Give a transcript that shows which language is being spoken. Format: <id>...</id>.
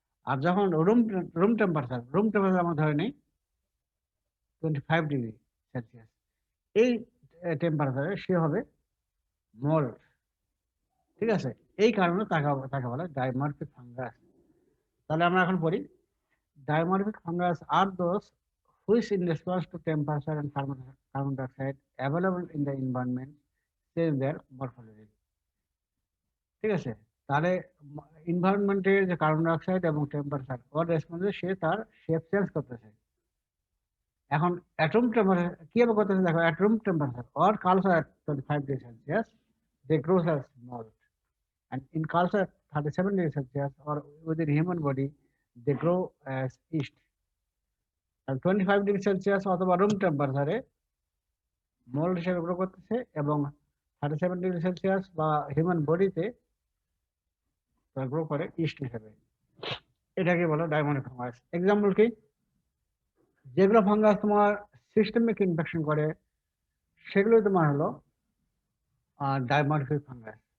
<bn>আর যখন room temperature আমরা ধরে নেই 25°C, এই টেম্পারেচারে সে হবে মোল্ড। ঠিক আছে, এই কারণে তাকে তাকে বলে ডাইমরফিক ফাঙ্গাস। তাহলে আমরা এখন পড়ি,</bn> <en>dimorphic fungus are those which in response to temperature and carbon dioxide available in the environment change their morphology।</en> <bn>ঠিক আছে, তাহলে এনভায়রনমেন্টের যে কার্বন ডাইঅক্সাইড এবং টেম্পারেচার ওর রেসপন্সে সে তার শেপ চেঞ্জ করতেছে। এখন অ্যাটম টেম্পারেচার কিভাবে করতেছে দেখো,</bn> <en>At room temperature or culture at 25°C they grow as mold, and in culture at 37°C or within human body they grow as yeast।</en> <bn>25°C অথবা room টেম্পারেচারে mould হিসেবে grow করতেছে, এবং 37°C বা হিউম্যান বডিতে গ্রো করে ইস্ট হিসেবে। এটাকে বলো ডাইমোনিক ফাঙ্গাস। এক্সাম্পল কি, যেগুলো ফাঙ্গাস তোমার সিস্টেমিক ইনফেকশন করে, সেগুলো তোমার হলো ডাইমোনিক ফাঙ্গাস।</bn>